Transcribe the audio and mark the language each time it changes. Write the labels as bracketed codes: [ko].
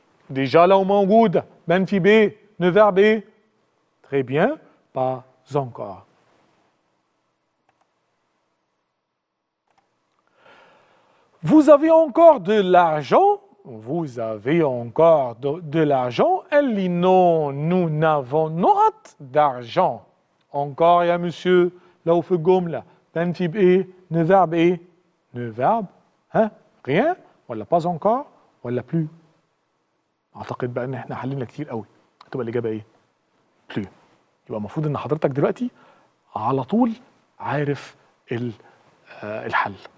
[ar] ديجا لو موجودة بنفي بي نو فيرب ايه؟ تري بيان باز انكور. [fr] Vous avez encore de l'argent؟ Vous avez encore de l'argent؟ [ar] قال لي [fr] non nous n'avons نقط d'argent. [ar] encore يا مسيو لو في الجملة بنفي بإيه؟ ne verbe إيه؟ ne verbe ها؟ rien ولا pas encore ولا plus؟ أعتقد بقى إن إحنا حلينا كتير قوي. هتبقى الإجابة إيه؟ plus. يبقى المفروض إن حضرتك دلوقتي على طول عارف الحل.